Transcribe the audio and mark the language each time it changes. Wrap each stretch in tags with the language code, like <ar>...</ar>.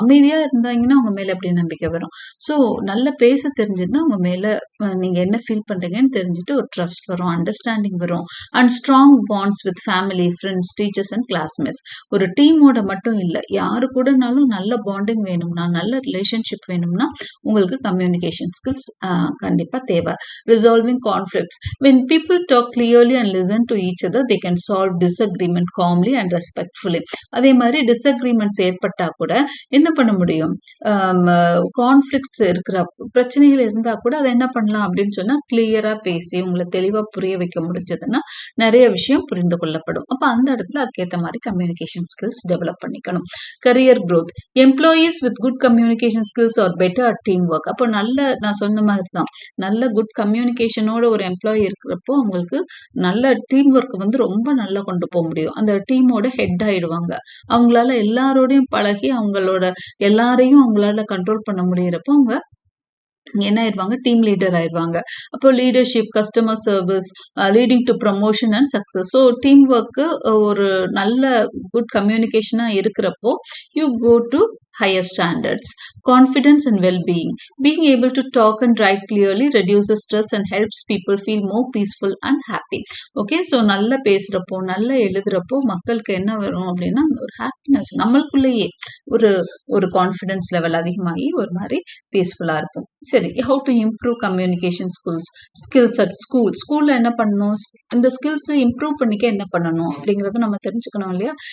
<ta>அமைதியாக இருந்தாங்கன்னா உங்கள் மேலே எப்படி நம்பிக்கை வரும்? ஸோ நல்லா பேச தெரிஞ்சதுன்னா உங்கள் மேலே நீங்கள் என்ன ஃபீல் பண்ணுறீங்கன்னு தெரிஞ்சுட்டு ஒரு ட்ரஸ்ட் வரும், அண்டர்ஸ்டாண்டிங் வரும்.</ta> <en>And strong bonds with family, friends, teachers and classmates.</en> <ta>ஒரு டீமோட மட்டும் இல்லை, யாரு கூடனாலும் நல்ல பாண்டிங் வேணும்னா, நல்ல ரிலேஷன்ஷிப் வேணும்னா உங்களுக்கு கம்யூனிகேஷன் ஸ்கில்ஸ் கண்டிப்பாக தேவை.</ta> <en>Resolving conflicts. when people talk clearly and listen to each other, they can solve disagreement calmly and respectfully.</en> <ta>அதே மாதிரி டிஸ்அக்ரிமெண்ட்ஸ் ஏற்பட்டா கூட என்ன பண்ண முடியும், கான்ஃப்ளிக்ட்ஸ் இருக்கிற பிரச்சனைகள் இருந்தால் கூட அதை என்ன பண்ணலாம் அப்படின்னு சொன்னால் கிளியராக பேசி உங்களை தெளிவாக புரிய வைக்க முடிஞ்சதுன்னா நிறைய விஷயம் புரிந்து கொள்ளப்படும். அப்போ அந்த இடத்துல அதுக்கேற்ற மாதிரி கம்யூனிகேஷன் ஸ்கில்ஸ் டெவலப் பண்ணிக்கணும்.</ta> <en>Career growth. Employees with good communication skills are better at team work.</en> <ta>அப்போ நான் சொன்ன மாதிரி தான், நல்ல குட் கம்யூனிகேஷனோட ஒரு எம்ப்ளாயி இருக்கிறப்போ அவங்களுக்கு நல்ல டீம் ஒர்க் வந்து ரொம்ப நல்லா கொண்டு போக முடியும். அந்த டீமோட ஹெட் ஆயிடுவாங்க. அவங்களால எல்லாரோடையும் பழகி அவங்களோட எல்லாரையும் அவங்களால கண்ட்ரோல் பண்ண முடியறப்போ அவங்க என்ன ஆயிடுவாங்க, டீம் லீடர் ஆயிடுவாங்க. அப்போ</ta> <en>Leadership, customer service, leading to promotion and success.</en> <ta>So team work ஒரு நல்ல குட் கம்யூனிகேஷனா இருக்கிறப்போ</ta> <en>You go to higher standards. Confidence and well-being. Being able to talk and write clearly reduces stress and helps people feel more peaceful and happy.</en> <ta>Okay, so நல்லா பேசுகிறப்போ நல்லா எழுதுகிறப்போ மக்களுக்கு என்ன வரும் அப்படின்னா ஒரு ஹாப்பினஸ், நம்மளுக்குள்ளேயே ஒரு ஒரு கான்ஃபிடென்ஸ் லெவல் அதிகமாகி ஒரு மாதிரி பீஸ்ஃபுல்லாக இருக்கும். சரி,</ta> <en>how to improve communication skills at</en> <ta>ஸ்கூலில் என்ன பண்ணணும், இந்த ஸ்கில்ஸை இம்ப்ரூவ் பண்ணிக்க என்ன பண்ணணும் அப்படிங்கிறத நம்ம தெரிஞ்சுக்கணும் இல்லையா.</ta>